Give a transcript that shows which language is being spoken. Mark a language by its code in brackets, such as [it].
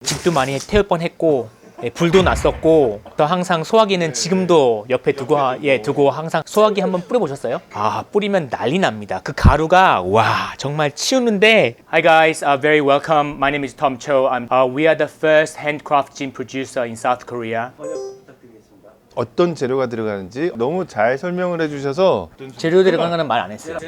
[ko] 집도 많이 태울 뻔했고 불도 났었고 또 항상 소화기는 지금도 옆에 두고 항상 소화기 한번 뿌려보셨어요? 아, 뿌리면 난리 납니다. 그 가루가 와 정말 치우는데. [en] Hi guys, very welcome. My name is Tom Cho. We are the first handcraft gin producer in South Korea. [ko] 어떤 재료가 들어가는지 너무 잘 설명을 해주셔서 재료 들어간 거는 말 안 했어요.